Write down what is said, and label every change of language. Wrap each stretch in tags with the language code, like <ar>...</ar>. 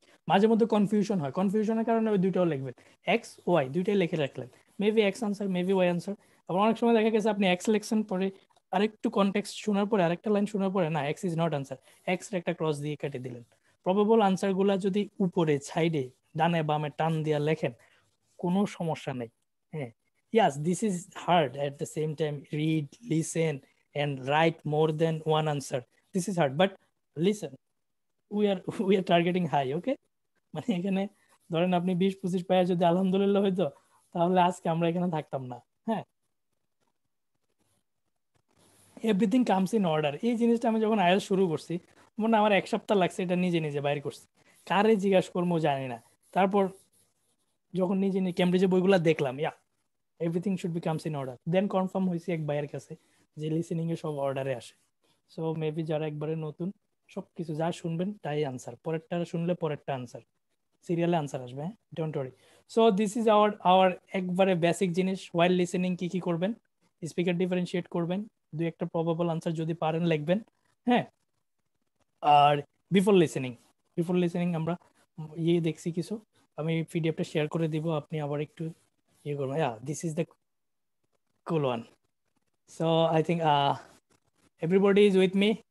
<bn>মাঝে মধ্যে কনফিউশন হয়, কনফিউশনের কারণে ওই দুইটাও লিখবেন, এক্স ওয়াই দুইটাই লিখে রাখলেন, maybe x answer maybe Y answer. আবার অনেক সময় দেখা গেছে আপনি এক্স লিখছেন, পরে আরেকটু কনটেক্সট শোনার পরে আরেকটা লাইন শোনার পরে</bn> <en>না X is not answer,</en> <bn>x এর একটা ক্রস দিয়ে কেটে দিলেন। প্রবাবল আনসার গুলা যদি উপরে সাইডে ডানে বামে টান দিয়া লেখেন কোনো সমস্যা নেই।</bn> <en>হ্যাঁ, yes this is hard at the same time, read listen and write more than one answer, this is hard, but listen, we are targeting high, okay?</en> <bn>মানে এখানে ধরেন আপনি 20-25 পায়া যদি আলহামদুলিল্লাহ হইতো, তাহলে আজকে আমরা এখানে থাকতাম না। হ্যাঁ,</bn> <en>everything comes in order,</en> <bn>এই জিনিসটা আমি যখন আইএলটিএস শুরু করছি, মনে হয় আমার 1 সপ্তাহ লাগছে এটা নিজে নিজে বাইর করছি, কারে জিজ্ঞাসা করবো জানি না। তারপর যখন নিজে ক্যামব্রিজের বইগুলো দেখলাম,</bn> <en>everything should be comes in order,</en> <bn>then confirm হয়েছে এক ভাইয়ের কাছে যে লিসেনিং এ সব অর্ডারে আসে। সো মেবি যারা একবারে নতুন, সবকিছু যা শুনবেন তাই আনসার, পরেরটা শুনলে পরেরটা আনসার, সিরিয়ালে আনসার আসবে। হ্যাঁ, don't worry. So this is our একবারে বেসিক জিনিস। ওয়াইল লিসেনিং কি কি করবেন, স্পিকার ডিফারেন্সিয়েট করবেন, দুই একটা প্রবাবল আনসার যদি পারেন লিখবেন। হ্যাঁ, আর বিফোর লিসেনিং আমরা দেখছি কিছু, আমি পিডিএফটা শেয়ার করে দিব, আপনি আবার একটু করবেন।</bn> <en>This is the cool one. So I think everybody is with me.</en>